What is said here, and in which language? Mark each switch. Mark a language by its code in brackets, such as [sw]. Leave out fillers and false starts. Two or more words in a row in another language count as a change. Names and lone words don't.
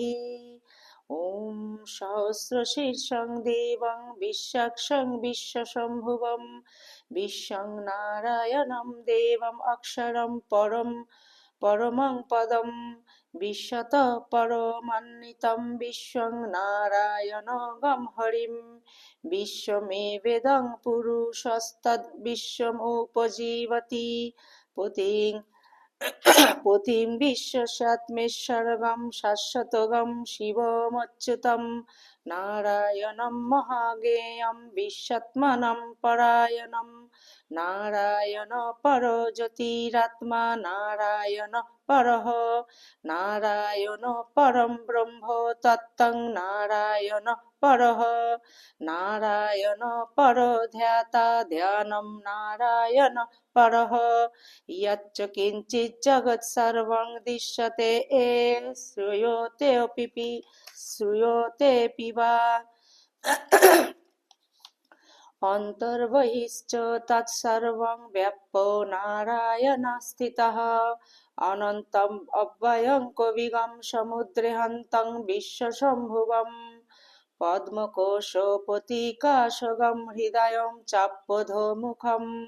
[sa] ওম সহস্রশীর্ষং দেবং বিশ্বাক্ষং বিশ্বশম্ভুবং বিশ্বং নারায়ণং দেবং অক্ষরং পরমং পদম বিশ্বতঃ পরমান্বিতং বিশ্বং নারায়ণগম হরিম বিশ্বমেবেদং পুরুষস্তদ্বিশ্বমুপজীবতি পতিং বিশ্বস্যাত্মেশ্বরগম শাশ্বতগম শিবমচ্যুতম নারায়ণং মহাজ্ঞেয়ং বিশ্বাত্মানং পরায়ণং নারায়ণ পরো জ্যোতিরাত্মা নারায়ণ পরঃ নারায়ণ পরম ব্রহ্ম তত্ত্বং নারায়ণ পরঃ নারায়ণ পরো ধ্যাতা ধ্যানম নারায়ণ পরঃ यच्च किञ्चित् जगत् सर्वं दृश्यते श्रूयतेऽपि वा অন্তর্বহিশ্চ তৎসর্বং ব্যাপ্তো নারায়ণ স্থিতঃ অনন্তম অব্যয়ং কবিগম সমুদ্রেহন্তং বিশ্বশম্ভুবম পদ্মকোশপতিকাশগম হৃদয়ং চাপ্যধোমুখম